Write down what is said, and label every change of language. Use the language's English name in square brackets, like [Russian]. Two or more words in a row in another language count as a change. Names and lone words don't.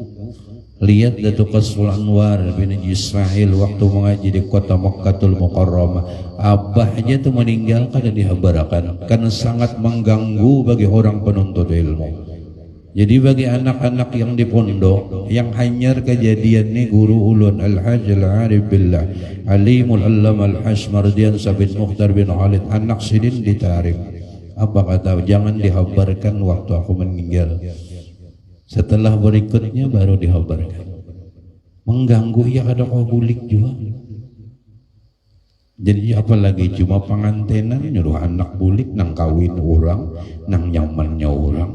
[Indonesian] Lihat Datuk Qasrul Anwar bin Israel waktu mengaji di kota Makkatul Mukarramah. [Banjar] Abah aja tuh meninggal kada dihabarakan karena sangat mengganggu bagi orang penuntut ilmu. Jadi bagi anak-anak yang di pondok yang hanyar kejadian ini guru ulun Al-Hajj Al-Arif Billah Alimul Allam Al-Hajj Mardian Sabit Mukhtar bin Khalid anak sidin ditarik. [Indonesian] Apa kata? Jangan dihabarkan waktu aku meninggal. Setelah berikutnya baru dihabarkan. [Banjar] Mengganggu ya kada kau bulik juga. Jadi apalagi cuma pengantenan nyuruh anak bulik nang kawin orang, nang nyamannya orang.